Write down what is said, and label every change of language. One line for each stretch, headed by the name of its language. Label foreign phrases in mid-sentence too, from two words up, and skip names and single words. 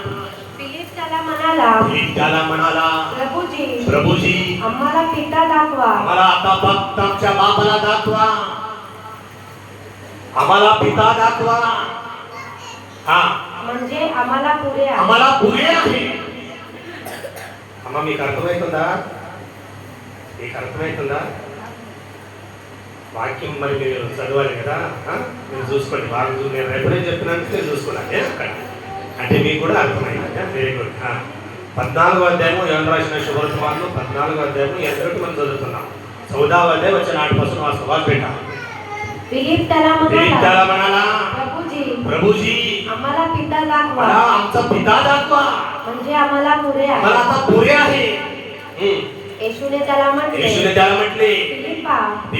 Marathi: फिलिप त्याला म्हणाला प्रभूजी आम्हाला पिता दाखवा. आम्हाला आता फक्त आमच्या बापाला दाखवा. आम्हाला पिता दाखवा. हा म्हणजे आम्हाला पुरे आहे. आम्हाला पुरे आहे. मी అర్థమవుతుందా?
Telugu: మీకు అర్థమవుతుందా? వాక్యం మరి మీరు చదవాలి కదా. మీరు చూసుకోండి బాగా. నేను ఎప్పుడైనా చెప్పినందుకే చూసుకున్నాను అక్కడ. అంటే మీకు కూడా అర్థమైంది.
English: very good.
Telugu: 14వ అధ్యాయము యోహాను రాసిన శుభవర్తమానంలో 14వ అధ్యాయము 8 మనం చదువుతున్నాం. 14వ అధ్యాయం వచ్చిన 8
Marathi: वाचवा बेटा. फिलिप त्याला म्हणाला प्रभूजी आम्हाला पिता दाखवा. आमचा पिता दाखवा म्हणजे आम्हाला पुरे आहे. मला आता पुरे आहे. येशूने त्याला म्हटले फिलिप्पा मी